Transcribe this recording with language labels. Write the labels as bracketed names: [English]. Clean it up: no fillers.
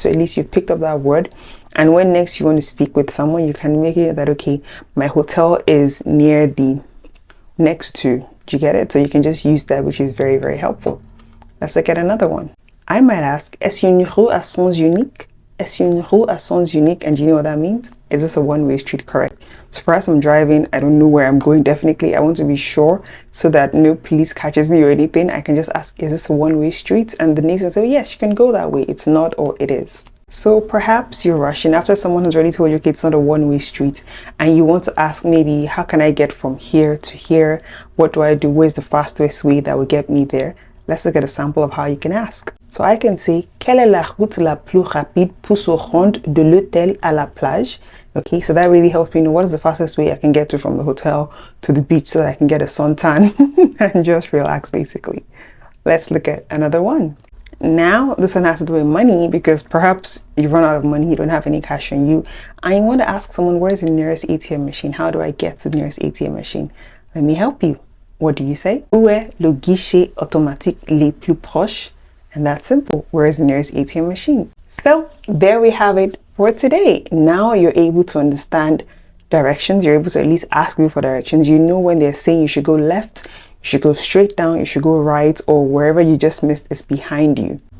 [English] So at least you've picked up that word. And when next you want to speak with someone, you can make it that, okay, my hotel is near the next to. Do you get it? So you can just use that, which is very, very helpful. Let's look at another one. I might ask, [French] est-ce une rue à sens unique? Est-ce une rue à sens unique? [English] And do you know what that means? Is this a one-way street? Correct. So perhaps I'm driving, I don't know where I'm going. Definitely, I want to be sure so that no police catches me or anything. I can just ask, is this a one-way street? And the next one say, yes, you can go that way. It's not, or it is. So perhaps you're rushing after someone has already told you, okay, it's not a one-way street, and you want to ask maybe, how can I get from here to here? What do I do? Where's the fastest way that will get me there? Let's look at a sample of how you can ask. So I can say, [French] quelle est la route la plus rapide pour se rendre de l'hôtel à la plage? [English] Okay, so that really helps me know what is the fastest way I can get to from the hotel to the beach so that I can get a suntan and just relax basically. Let's look at another one. Now, this one has to do with money because perhaps you run out of money, you don't have any cash on you, and you want to ask someone, where is the nearest ATM machine? How do I get to the nearest ATM machine? Let me help you. What do you say? [French] Où est le guichet automatique le plus proche? [English] And that's simple. Where is the nearest ATM machine? So there we have it for today. Now you're able to understand directions. You're able to at least ask people for directions. You know when they're saying you should go left, you should go straight down, you should go right, or wherever you just missed is behind you.